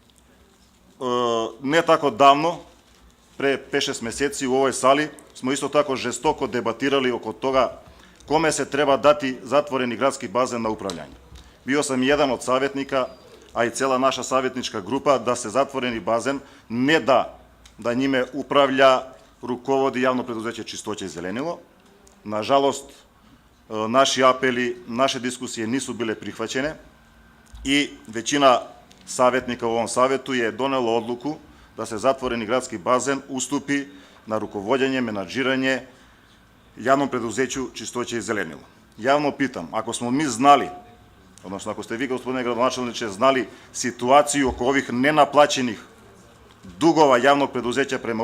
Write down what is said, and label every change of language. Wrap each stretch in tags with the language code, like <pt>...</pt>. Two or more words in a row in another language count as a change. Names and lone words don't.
<sr>Ne tako davno, pre 5-6 meseci u ovoj sali, smo isto tako žestoko debatirali oko toga kome se treba dati zatvoreni gradski bazen na upravljanje. Bio sam jedan od savjetnika, a i cela naša savjetnička grupa, da se zatvoreni bazen ne da njime upravlja, rukovodi javno preduzeće Čistoće i zelenilo. Nažalost, наши апели, наши дискусии нису биле прихвачене и većina savjetnika u ovom savetu je donela odluku da se zatvoreni gradski bazen ustupi na rukovodjenje, menadžiranje javnom preduzeću Čistoće i zelenilo. Javno pitam, ako smo mi znali, odnosno ako ste vi, gospodine gradonačelniče, znali situaciju oko ovih nenaplaćenih dugova javnog preduzeća prema</sr>